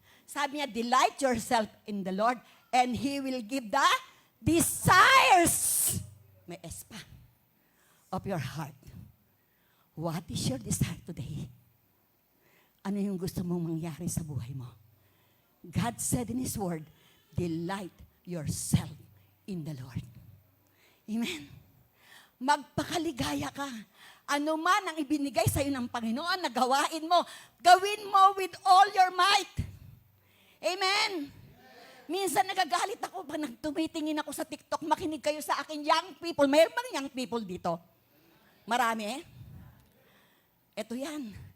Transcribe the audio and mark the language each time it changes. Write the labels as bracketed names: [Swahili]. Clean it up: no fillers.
[Filipino] Sabi niya, [English] delight yourself in the Lord and He will give the desires, [Filipino] may S pa, [English] of your heart. What is your desire today? [Filipino] Ano yung gusto mong mangyari sa buhay mo? [English] God said in His Word, delight yourself in the Lord. [Filipino] Amen. Magpakaligaya ka. Ano man ang ibinigay sa iyo ng Panginoon na gawain mo, gawin mo [English] with all your might. [Filipino] Amen. Minsan nagagalit ako pag tumitingin ako sa TikTok, makinig kayo sa akin, young people. Mayroon ba young people dito? Marami? Ito yan.